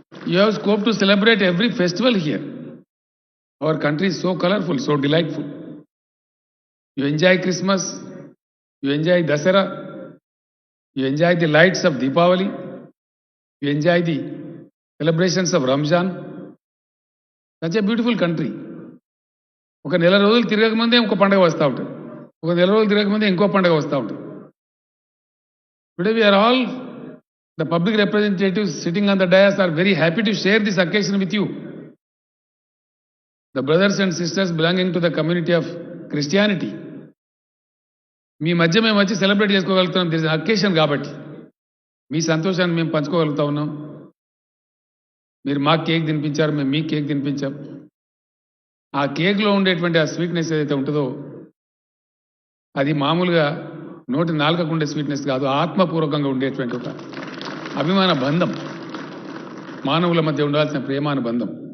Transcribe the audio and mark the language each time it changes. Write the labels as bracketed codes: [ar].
[en] You have scope to celebrate every festival here. Our country is so colorful, so delightful. You enjoy Christmas, you enjoy Dasara, you enjoy the lights of Deepavali, you enjoy the celebrations of Ramzan. Such a beautiful country. [te] ఒక నెల రోజులు తిరగకముందే ఇంకో పండుగ వస్తూ ఉంటుంది, ఒక నెల రోజులు తిరగకముందే ఇంకో పండుగ వస్తూ ఉంటుంది. [en] Today we are all, the public representatives sitting on the dais, are very happy to share this occasion with you. The brothers and sisters belonging to the community of Christianity. [te] మీ మధ్య మేము వచ్చి సెలబ్రేట్ చేసుకోగలుగుతున్నాం. [en] this occasion [te] కాబట్టి మీ సంతోషాన్ని మేము పంచుకోగలుగుతా ఉన్నాం. మీరు మా cake తినిపించారు, మేము మీ కేక్ తినిపించాం. ఆ కేక్లో ఉండేటువంటి ఆ స్వీట్నెస్ ఏదైతే ఉంటుందో అది మామూలుగా నోటి నాలుకకు ఉండే స్వీట్నెస్ కాదు, ఆత్మపూర్వకంగా ఉండేటువంటి ఒక అభిమాన బంధం, మానవుల మధ్య ఉండాల్సిన ప్రేమానుబంధం.